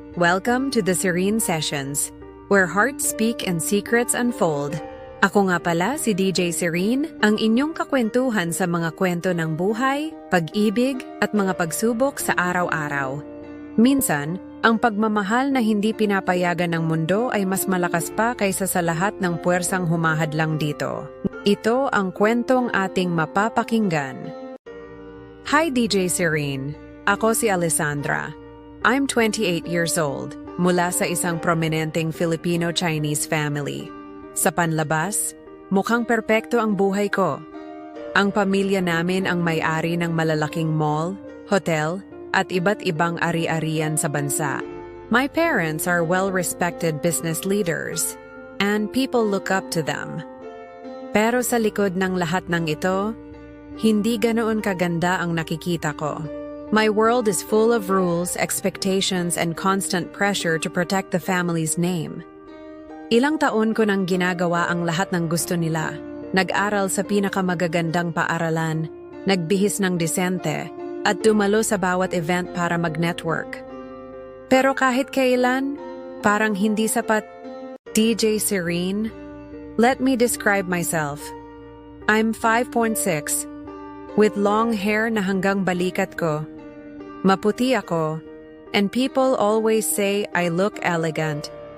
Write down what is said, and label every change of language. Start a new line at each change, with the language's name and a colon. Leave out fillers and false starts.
English: Welcome to the Serene Sessions, where hearts speak and secrets unfold.
Filipino: Ako nga pala si DJ Serene, ang inyong kakwentuhan sa mga kwento ng buhay, pag-ibig at mga pagsubok sa araw-araw. Minsan, ang pagmamahal na hindi pinapayagan ng mundo ay mas malakas pa kaysa sa lahat ng puwersang humahadlang dito. Ito ang kwentong ating mapapakinggan. Hi DJ Serene, ako si Alessandra.
English: I'm 28 years old,
Filipino: mula sa isang prominenteng
English: Filipino-Chinese family.
Filipino: Sa panlabas, mukhang perpekto ang buhay ko. Ang pamilya namin ang may-ari ng malalaking mall, hotel, at iba't ibang ari-arian sa bansa.
English: My parents are well-respected business leaders, and people look up to them.
Filipino: Pero sa likod ng lahat ng ito, hindi ganoon kaganda ang nakikita ko.
English: My world is full of rules, expectations, and constant pressure to protect the family's name.
Filipino: Ilang taon ko nang ginagawa ang lahat ng gusto nila. Nag-aral sa pinakamagagandang paaralan, nagbihis ng disente, at dumalo sa bawat event para mag-network. Pero kahit kailan, parang hindi sapat.
English: DJ Serene, let me describe myself. I'm 5'6", with long hair
Filipino: na hanggang balikat ko. Maputi ako,
English: and people always say I look elegant.